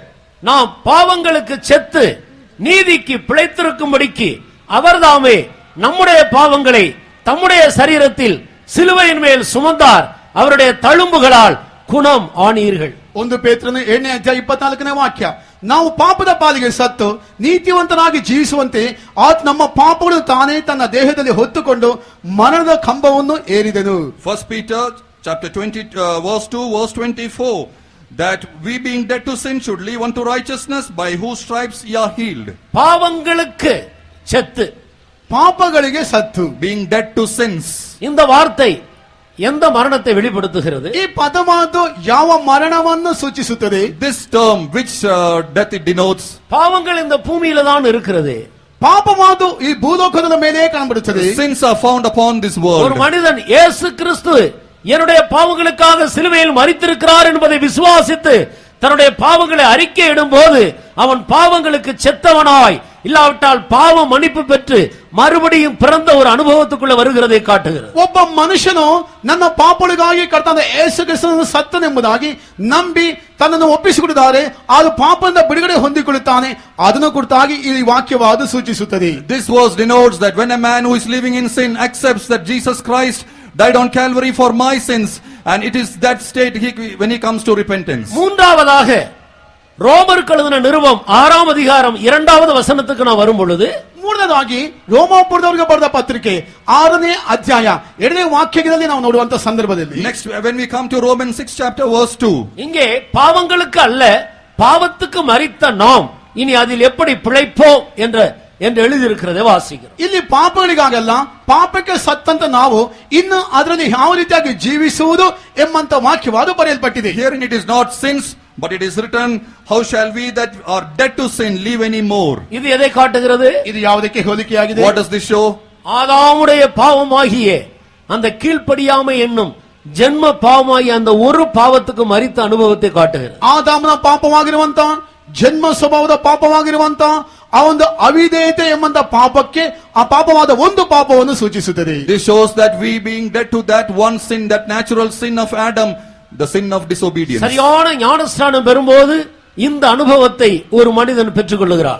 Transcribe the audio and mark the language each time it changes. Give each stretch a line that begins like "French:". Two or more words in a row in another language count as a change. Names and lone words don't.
Tamil: நாம் பாவங்களுக்கு செத்து நீதிக்கு பிழைத்திருக்கும்படிக்கு அவர்தாமே நம்முடைய பாவங்களை தம்முடைய சரீரத்தில் சிலுவையின் மேல் சுமந்தார், அவருடைய தழும்புகளால் குணம் ஆனீர்கள்.
Kannada: 1 ಪೇತ್ರನ 2ನೇ ಅಧ್ಯಾಯ 24ನೇ ವಾಕ್ಯ, ನಾವು ಪಾಪದ ಪಾಲಿಗೆ ಸತ್ತು ನೀತಿವಂತನಾಗಿ ಜೀವಿಸುವಂತೆ ಆತ ನಮ್ಮ ಪಾಪಗಳನ್ನು ತಾನೇ ತನ್ನ ದೇಹದಲ್ಲಿ ಹೊತ್ತುಕೊಂಡು ಮರಣದ ಕಂಬವನ್ನು ಏರಿದನು.
English: 1 Peter chapter 20 verse 2 verse 24, that we being dead to sin should live unto righteousness, by whose stripes ye are healed.
Tamil: பாவங்களுக்கு செத்து,
Kannada: ಪಾಪಗಳಿಗೆ ಸತ್ತು.
English: Being dead to sins.
Tamil: இந்த வார்த்தை எந்த மரணத்தை வெளிப்படுத்துகிறது?
Kannada: ಈ ಪದಮಾತು ಯಾವ ಮರಣವನ್ನು ಸೂಚಿಸುತ್ತದೆ?
English: This term, which death it denotes?
Tamil: பாவங்கள் இந்த பூமியில தான் இருக்கிறது.
Kannada: ಪಾಪಮಾತು ಈ ಭೂಲೋಕದ ಮೇಲೆ ಕಾಣಬರುತ್ತದೆ.
English: Sins are found upon this
Tamil: ஒரு
English: world.
Tamil: மனிதன் இயேசு கிறிஸ்து என்னுடைய பாவங்களுக்காக சிலுவையில் மரித்திருக்கிறார் என்பதை விசுவாசித்து தன்னுடைய பாவங்களை அறிக்கையிடும் போது அவன் பாவங்களுக்கு செத்தவனாய் இல்லாவிட்டால் பாவம் மன்னிப்பு பெற்று மறுபடியும் பிறந்த ஒரு அனுபவத்துக்குள்ள வருகிறதை காட்டுகிறது.
Kannada: ಒಬ್ಬ ಮನುಷ್ಯನು ನನ್ನ ಪಾಪಗಳಿಗಾಗಿ ಕರ್ತನಾದ ಯೇಸು ಕ್ರಿಸ್ತನು ಸತ್ತನೆಂಬುದಾಗಿ ನಂಬಿ ತನ್ನನ್ನು ಒಪ್ಪಿಸಿಕೊಂಡಿದ್ದಾರೆ, ಅದು ಪಾಪದಿಂದ ಬಿಡುಗಡೆ ಹೊಂದಿಕೊಳ್ಳುತ್ತಾನೆ. ಅದನ್ನು ಕುರಿತಾಗಿ ಈ ವಾಕ್ಯವಾದ ಸೂಚಿಸುತ್ತದೆ.
English: This verse denotes that when a man who is living in sin accepts that Jesus Christ died on Calvary for my sins, and it is that state when he comes to repentance.
Tamil: மூன்றாவதாக ரோமருக்கு எழுதின நிருபம் 6ஆம் அதிகாரம் 2வது வசனத்துக்கு நான் வரும் பொழுது,
Kannada: ಮೂರನೇದಾಗಿ ರೋಮಾಪುರದವರಿಗೆ ಬರೆದ ಪತ್ರಿಕೆ 6ನೇ ಅಧ್ಯಾಯ 2ನೇ ವಾಕ್ಯದಲ್ಲಿ ನಾವು ನೋಡುವಂತ ಸಂದರ್ಭದಲ್ಲಿ,
English: Next, when we come to Romans 6 chapter verse 2,
Tamil: இங்கே பாவங்களுக்கு அல்ல பாவத்துக்கு மரித்த நாம் இனி அதில் எப்படி பிழைப்போம் என்று எழுதியிருக்கிறதை வாசிக்கிறோம்.
Kannada: ಇಲ್ಲಿ ಪಾಪಗಳಿಗಾಗಲ್ಲ, ಪಾಪಕ್ಕೆ ಸತ್ತಂತ ನಾವು ಇನ್ನು ಅದರಲ್ಲಿ ಯಾವ ರೀತಿಯಾಗಿ ಜೀವಿಸುವುದು ಎಂಬಂತ ವಾಕ್ಯವಾದ ಬರೆಯಲ್ಪಟ್ಟಿದೆ.
English: herein it is not sins, but it is written, how shall we that are dead to sin live any more?
Tamil: இது எதை காட்டுகிறது?
Kannada: ಇದು ಯಾವುದಕ್ಕೆ ಹೋಲಿಕೆಯಾಗಿದೆ?
English: What does this show?
Tamil: ஆதாமுடைய பாவமாகிய அந்த கீழ்ப்படியாமை என்னும் ஜென்ம பாவமாகிய அந்த ஒரு பாவத்துக்கு மரித்த அனுபவத்தை காட்டுகிறது.
Kannada: ಆದಾಮನ ಪಾಪವಾಗಿರುವಂತ ಜನ್ಮ ಸ್ವಭಾವದ ಪಾಪವಾಗಿರುವಂತ ಆ ಒಂದು ಅವಿಧೇಯತೆ ಎಂಬಂತ ಪಾಪಕ್ಕೆ ಆ ಪಾಪವಾದ ಒಂದು ಪಾಪವನ್ನು ಸೂಚಿಸುತ್ತದೆ.
English: This shows that we being dead to that one sin, that natural sin of Adam, the sin of disobedience.
Tamil: சரியான ஞானஸ்நானம் பெறும்போது இந்த அனுபவத்தை ஒரு மனிதன் பெற்றுக்கொள்கிறார்.